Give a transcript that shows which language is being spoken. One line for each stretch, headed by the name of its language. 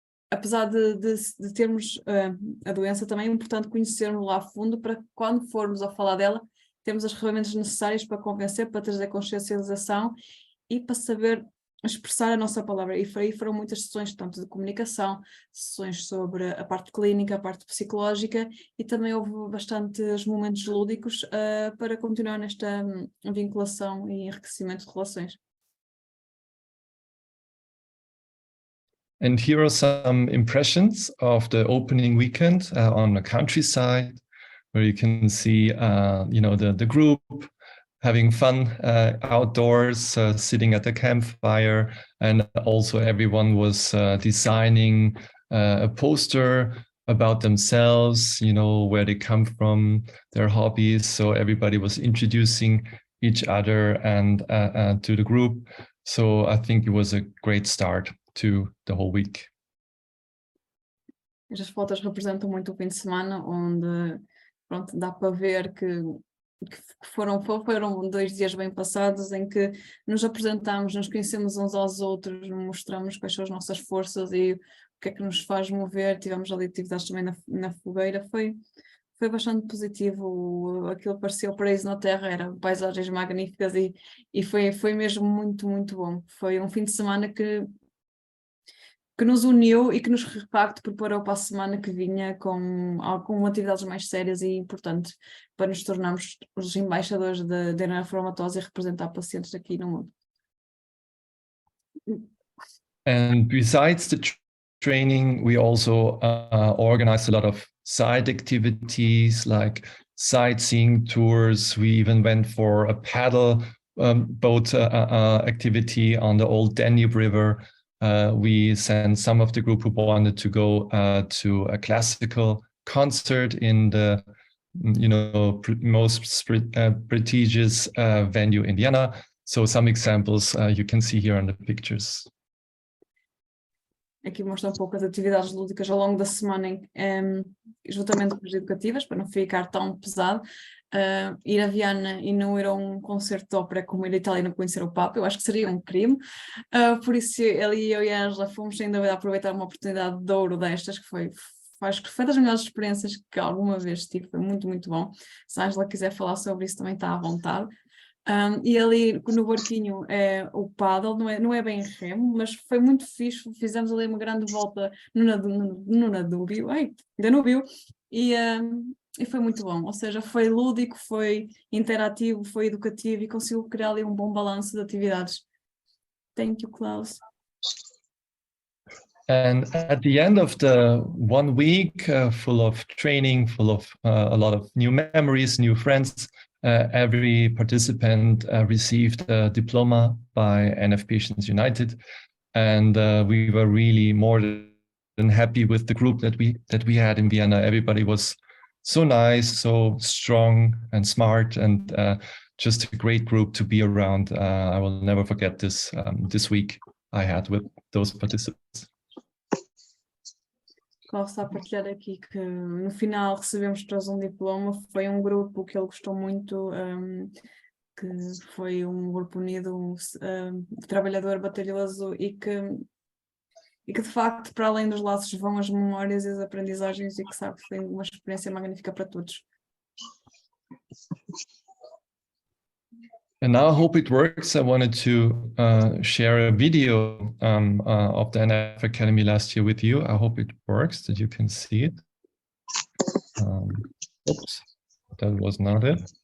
Portuguese: apesar de termos a doença, também é importante conhecermos lá a fundo para quando formos a falar dela, termos as ferramentas necessárias para convencer, para trazer consciencialização e para saber expressar a nossa palavra. E aí foram muitas sessões, tanto de comunicação, sessões sobre a parte clínica, a parte psicológica, e também houve bastantes momentos lúdicos para continuar nesta vinculação e enriquecimento de relações.
English: And here are some impressions of the opening weekend on the countryside, where you can see, the group having fun outdoors, sitting at the campfire, and also everyone was designing a poster about themselves, where they come from, their hobbies. So everybody was introducing each other and to the group. So I think it was a great start to the whole week.
Portuguese: Estas fotos representam muito o fim de semana, onde pronto, dá para ver que foram 2 dias bem passados, em que nos apresentamos, nos conhecemos uns aos outros, mostramos quais são as nossas forças e o que é que nos faz mover. Tivemos ali atividades também na fogueira. Foi bastante positivo. Aquilo parecia o paraíso na terra, eram paisagens magníficas e foi mesmo muito, muito bom. Foi um fim de semana que nos uniu e que nos, de facto, preparou para a semana que vinha com atividades mais sérias e importantes para nos tornarmos os embaixadores da Neurofibromatose e representar pacientes aqui no mundo.
English: And besides the training, we also organized a lot of side activities like sightseeing tours. We even went for a paddle boat activity on the old Danube River. We sent some of the group who wanted to go to a classical concert in the most prestigious venue in Vienna. So some examples you can see here on the pictures.
Portuguese: Aqui mostra um pouco as atividades lúdicas ao longo da semana, juntamente com as educativas, para não ficar tão pesado. Ir a Viana e não ir a um concerto de ópera como ir a Itália e não conhecer o Papa, eu acho que seria um crime. Por isso, ali eu e a Ângela fomos sem dúvida aproveitar uma oportunidade de ouro destas, que foi das melhores experiências que alguma vez tive, foi muito, muito bom. Se a Ângela quiser falar sobre isso, também está à vontade. E ali no barquinho o paddle, não é bem remo, mas foi muito fixe. Fizemos ali uma grande volta no Danúbio e foi muito bom. Ou seja, foi lúdico, foi interativo, foi educativo e conseguiu criar ali um bom balanço de atividades.
English: Thank you, Klaus. And at the end of the 1 week, full of training, full of a lot of new memories, new friends, every participant received a diploma by NF Patients United, and we were really more than happy with the group that we had in Vienna. Everybody was so nice, so strong and smart, and just a great group to be around. I will never forget this week I had with those participants.
Portuguese: Posso partilhar aqui que no final recebemos todos um diploma. Foi um grupo que ele gostou muito, que foi um grupo unido, trabalhador, batalhoso e que de facto, para além dos laços, vão as memórias e as aprendizagens, e que sabe que foi uma experiência magnífica para todos.
English: And now I hope it works. I wanted to share a video of the NF Academy last year with you. I hope it works, that you can see it. Oops, that was not it.